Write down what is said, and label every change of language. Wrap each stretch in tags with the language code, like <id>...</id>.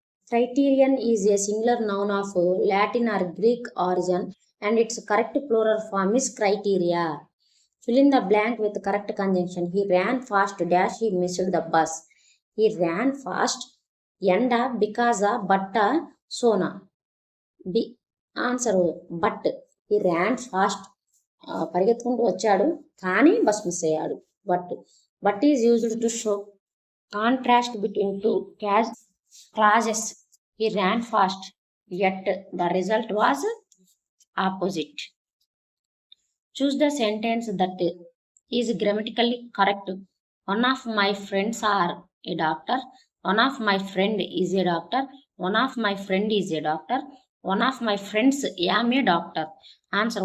<en>Criterion is a singular noun of Latin or Greek origin, and its correct plural form is criteria. Fill in the blank with correct conjunction. He ran fast dash he missed the bus. He ran fast yanda because batta sona. Answer. But he ran fast.</en> <te>పరిగెత్తుకుంటూ వచ్చాడు కానీ bus miss అయ్యాడు.</te> <en>But is used to show contrast between two clauses. He ran fast, yet the result was opposite. Choose the sentence that is grammatically correct. One of my friends are a doctor. One of my friend is a doctor. One of my friend is a doctor. One of my friends am a doctor. Answer.</en>